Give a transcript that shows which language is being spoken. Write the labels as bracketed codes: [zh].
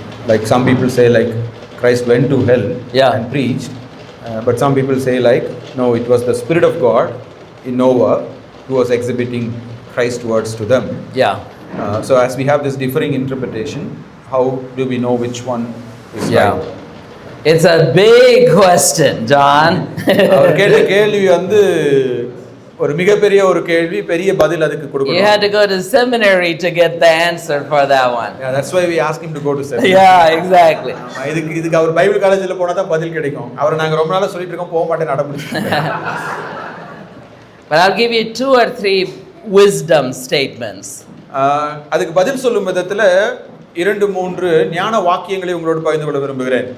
[en] Like some people say like Christ went to hell and preached. But some people say like, no, it was the Spirit of God in Noah who was exhibiting Christ's words to them. Yeah. So as we have this differing interpretation, how do we know which one is right? It's a big question, John. [ta] அவர் கேட்ட கேள்வி வந்து ஒரு மிகப்பெரிய ஒரு கேள்வி, பெரிய பதில் அதுக்கு கொடுக்கணும். [en] You had to go to seminary to get the answer for that one. Yeah, that's why we ask him to go to seminary. Yeah, exactly. [ta] இதுக்கு அவர் பைபிள் காலேஜில் போனால் தான் பதில் கிடைக்கும். அவர் நாங்கள் ரொம்ப நாளாக சொல்லிட்டு இருக்கோம், போக மாட்டேன் நடமுடிச்சு. [en] But I'll give you 2 or 3 wisdom statements. [ta] அதுக்கு பதில் சொல்லும் விதத்தில் 2-3 ஞான வாக்கியங்களை உங்களோடு பகிர்ந்து கொள்ள விரும்புகிறேன்.